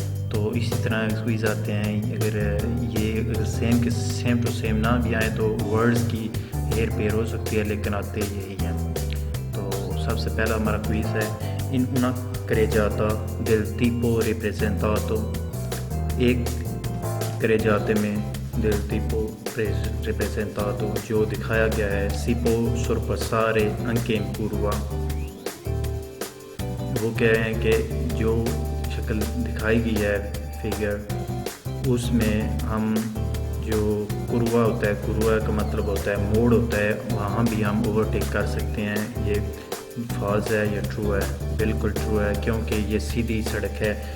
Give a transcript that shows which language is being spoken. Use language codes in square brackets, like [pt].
[hi] तो इसी तरह क्विज़ आते हैं, अगर ये सेम टू सेम ना भी आए तो वर्ड्स की हेर फेर हो सकती है, लेकिन आते यही हैं। तो सबसे पहला हमारा क्विज़ है इन [it] una carreggiata del tipo representato। एक carreggiate में del tipo representato [hi] जो दिखाया गया है [it] si può sorpassare anche in curva। [hi] वो कह रहे हैं कि जो शक्ल दिखाई गई है फिगर उसमें हम जो कुरवा होता है, कुरवा का मतलब होता है मोड़ होता है, वहाँ भी हम ओवरटेक कर सकते हैं। ये फॉल्स है या ट्रू है? बिल्कुल ट्रू है, क्योंकि ये सीधी सड़क है।